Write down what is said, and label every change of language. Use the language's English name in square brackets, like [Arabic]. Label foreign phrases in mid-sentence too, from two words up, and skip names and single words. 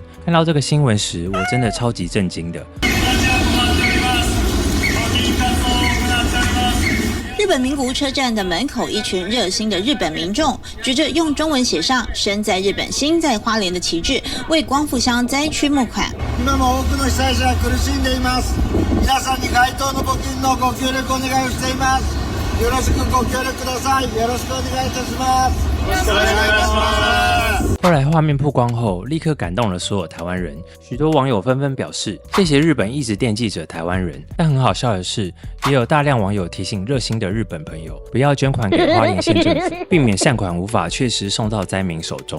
[Chinese] 看到这个新闻时，我真的超级震惊的。日本名古屋车站的门口，一群热心的日本民众举着用中文写上"身在日本，心在花莲"的旗帜，为光复乡灾区募款。 [Japanese] 今も多くの被災者が苦しんでいます。皆さんに該当の募金のご協力お願いをしています。よろしくご協力ください。よろしくお願いいたします。 [Chinese] 后来画面曝光后，立刻感动了所有台湾人，许多网友纷纷表示谢谢日本一直惦记着台湾人。但很好笑的是，也有大量网友提醒热心的日本朋友不要捐款给花莲县政府，避免善款无法确实送到灾民手中。